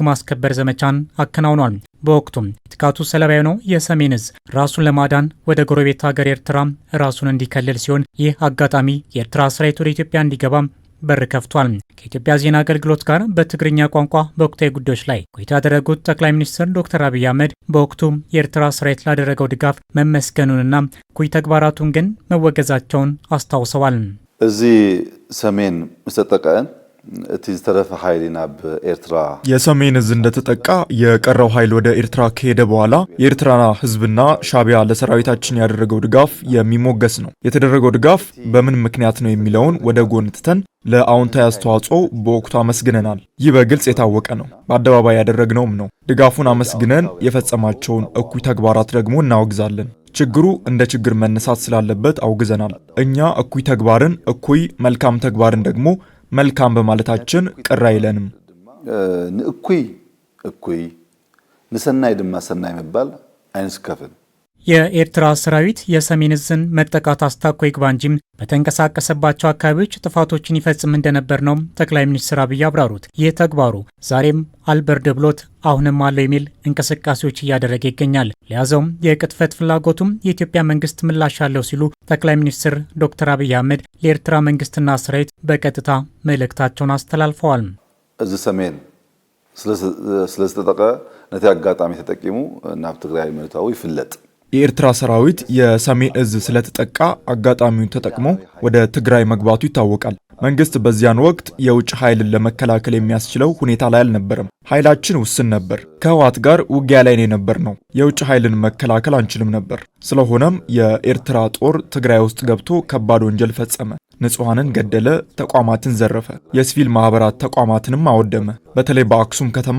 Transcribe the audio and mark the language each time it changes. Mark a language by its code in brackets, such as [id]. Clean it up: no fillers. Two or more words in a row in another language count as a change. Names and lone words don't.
[am] ማስከበር ዘመቻን አከናውኗል። በወቅቱም የጥቃቱ ሰለባ የሆነው የሰሜን ዕዝ ራሱን ለማዳን ወደ ጎረቤት ሀገር ኤርትራ ራሱን እንዲከልል ሲሆን ይህ አጋጣሚ የኤርትራ ሰራዊት ወደ ኢትዮጵያ እንዲገባም በር ከፍቷል። ከኢትዮጵያ ዜና አገልግሎት ጋር በትግርኛ ቋንቋ በወቅታዊ ጉዳዮች ላይ ቆይታ ያደረጉት ጠቅላይ ሚኒስትር ዶክተር አብይ አህመድ በወቅቱ የኤርትራ ሰራዊት ላደረገው ድጋፍ መመስገኑንና እኩይ ተግባራቱን ግን መወገዛቸውን አስታውሰዋል። [ti] እዚህ ሰሜን ምስተጠቀን እቲ ዝተረፈ ኃይል ናብ ኤርትራ [am] የሰሜን ዕዝ እንደተጠቃ የቀረው ኃይል ወደ ኤርትራ ከሄደ በኋላ የኤርትራ ህዝብና ሻቢያ ለሰራዊታችን ያደረገው ድጋፍ የሚሞገስ ነው። የተደረገው ድጋፍ በምን ምክንያት ነው የሚለውን ወደ ጎን ትተን ለአዎንታዊ አስተዋጽኦ በወቅቱ አመስግነናል። ይህ በግልጽ የታወቀ ነው፣ በአደባባይ ያደረግነውም ነው። ድጋፉን አመስግነን የፈጸማቸውን እኩይ ተግባራት ደግሞ እናወግዛለን። ችግሩ እንደ ችግር መነሳት ስላለበት አውግዘናል። እኛ እኩይ ተግባርን እኩይ፣ መልካም ተግባርን ደግሞ መልካም በማለታችን ቅር አይለንም። [ti] እኩይ ንሰናይ ድማ ሰናይ መባል አይንስከፍን። [am] የኤርትራ ሰራዊት የሰሜን ዕዝን መጠቃት አስታኮ ይግባ እንጂም በተንቀሳቀሰባቸው አካባቢዎች ጥፋቶችን ይፈጽም እንደነበር ነው ጠቅላይ ሚኒስትር አብይ አብራሩት። ይህ ተግባሩ ዛሬም አልበርድ ብሎት አሁንም አለው የሚል እንቅስቃሴዎች እያደረገ ይገኛል። ለያዘውም የቅጥፈት ፍላጎቱም የኢትዮጵያ መንግስት ምላሽ አለው ሲሉ ጠቅላይ ሚኒስትር ዶክተር አብይ አህመድ ለኤርትራ መንግስትና ሰራዊት በቀጥታ መልእክታቸውን አስተላልፈዋል። [ti] እዚ ሰሜን ስለተጠቀ ነቲ አጋጣሚ ተጠቂሙ ናብ ትግራይ መታው ይፍለጥ። [am] የኤርትራ ሰራዊት የሰሜን ዕዝ ስለተጠቃ አጋጣሚውን ተጠቅሞ ወደ ትግራይ መግባቱ ይታወቃል። መንግስት በዚያን ወቅት የውጭ ኃይልን ለመከላከል የሚያስችለው ሁኔታ ላይ አልነበረም። ኃይላችን ውስን ነበር። ከህወሓት ጋር ውጊያ ላይ ነበር ነው። የውጭ ኃይልን መከላከል አንችልም ነበር። ስለሆነም የኤርትራ ጦር ትግራይ ውስጥ ገብቶ ከባድ ወንጀል ፈጸመ። ንጹሃንን ገደለ፣ ተቋማትን ዘረፈ፣ የሲቪል ማህበራት ተቋማትንም አወደመ። በተለይ በአክሱም ከተማ